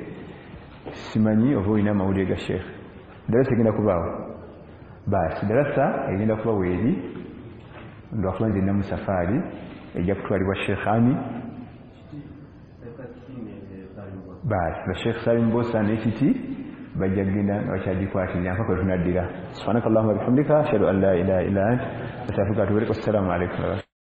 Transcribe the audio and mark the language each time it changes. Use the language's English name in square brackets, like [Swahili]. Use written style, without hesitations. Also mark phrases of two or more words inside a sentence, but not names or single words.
[Ganda] Simanyi oba olina amawulire ga sheekhe. Darasa egenda kubaawo baasi darasa egenda kuba weeri lwakuba nze nnamu safari ejja kutwalibwa Sheikh Ami baasi ba Sheikh Salim Bosa n'ekiti bajja kugenda nga bakyagikwatirira mpaka we tunaddira. [Arabic] سبحانك اللهم وبحمدك أشهد أن لا إله إلا أنت أستغفرك وأتوب إليك. والسلام عليكم.